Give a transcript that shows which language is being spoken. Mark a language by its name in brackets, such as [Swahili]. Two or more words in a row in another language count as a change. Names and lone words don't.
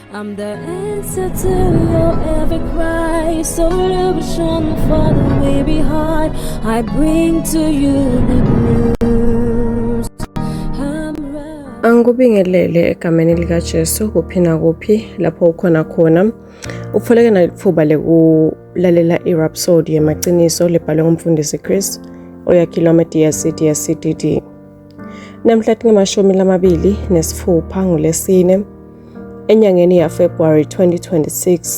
[English] I'm the answer to your every cry, solution for the way behind. I bring to you the news. [Zulu] Angikubingelele egameni likaJesu kuphi nakuphi lapho ukhona khona. [Swati] Ufoleke nalithuba lekulalela iRhapsody yemaqiniso lebhalwe ngumfundisi Chris oyakhilwa DSCDD. Namhla tingamashumi ngolesine enyangeni yaFebruary 2026.